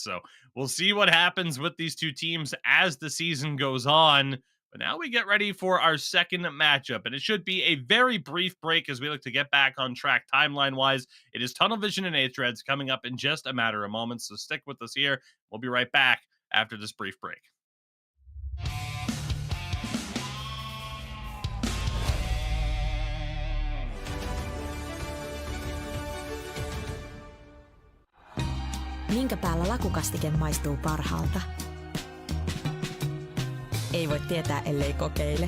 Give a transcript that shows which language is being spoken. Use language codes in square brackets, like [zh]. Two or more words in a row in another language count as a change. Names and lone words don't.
[en] So we'll see what happens with these two teams as the season goes on. But now we get ready for our second matchup, and it should be a very brief break as we look to get back on track timeline-wise. It is Tunnel Vision and hREDS coming up in just a matter of moments, so stick with us here. We'll be right back after this brief break. [fi] Minkä päällä lakukastike maistuu parhaalta? Ei voi tietää, ellei kokeile.